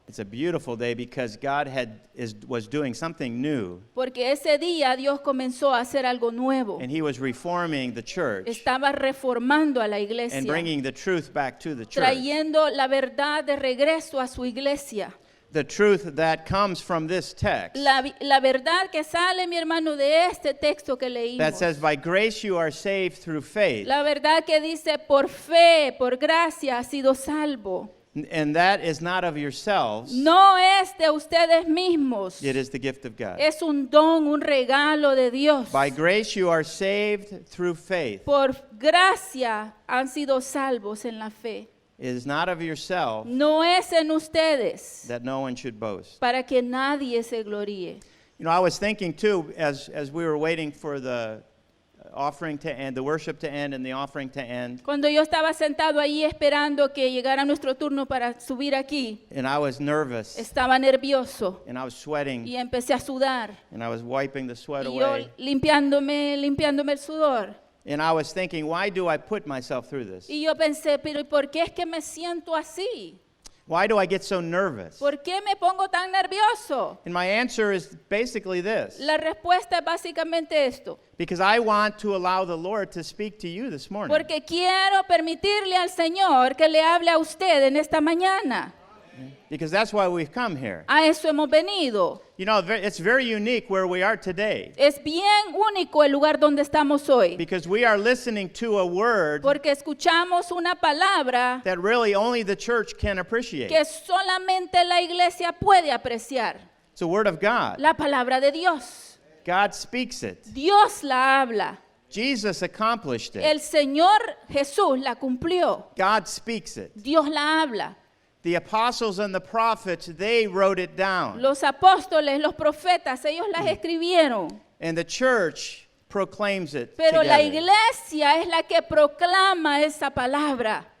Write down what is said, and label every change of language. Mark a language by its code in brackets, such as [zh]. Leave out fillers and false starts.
[en] It's a beautiful day because God was doing something new. [es] Porque ese día Dios comenzó a hacer algo nuevo. [en] And He was reforming the church [es] Estaba reformando a la iglesia. [en] and bringing the truth back to the church. [es] Trayendo la verdad de regreso a su iglesia. [en] The truth that comes from this text [es] La verdad que sale, mi hermano, de este texto que leímos. [en] that says, by grace you are saved through faith. [es] La verdad que dice, por fe, por gracia, ha sido salvo. [en] And that is not of yourselves. [es] No es de ustedes mismos. [en] It is the gift of God. [es] Es un don, un regalo de Dios. [en] By grace you are saved through faith. [es] Por gracia han sido salvos en la fe. [en] It is not of yourself [es] No es en ustedes, [en] that no one should boast. [es] para que nadie se gloríe. [en] You know, I was thinking too, as we were waiting for the offering to end, the worship to end and the offering to end, [es] Cuando yo estaba sentado ahí esperando que llegara nuestro turno para subir aquí, [en] and I was nervous, [es] estaba nervioso [en] and I was sweating, [es] y empecé a sudar. [en] and I was wiping the sweat [es] Y yo [en] away. [es] limpiándome el sudor. [en] And I was thinking, why do I put myself through this? [es] Y yo pensé, pero ¿y por qué es que me siento así? [en] Why do I get so nervous? [es] ¿Por qué me pongo tan nervioso? [en] And my answer is basically this. [es] La respuesta es básicamente esto. [en] Because I want to allow the Lord to speak to you this morning. [es] Porque quiero permitirle al Señor que le hable a usted en esta mañana. [en] Because that's why we've come here. [es] A eso hemos venido. [en] You know, it's very unique where we are today. [es] Es bien único el lugar donde estamos hoy. [en] Because we are listening to a word [es] Porque escuchamos una palabra [en] that really only the church can appreciate. [es] que solamente la iglesia puede apreciar. [en] It's the word of God. [es] La palabra de Dios. [en] God speaks it. [es] Dios la habla. [en] Jesus accomplished it. [es] El Señor Jesús la cumplió. [en] God speaks it. [es] Dios la habla. [en] The apostles and the prophets, they wrote it down. [es] Los apóstoles, los profetas, ellos las escribieron. [en] And the church proclaims it [es] Pero la [en] together. [es] iglesia es la que proclama esa palabra.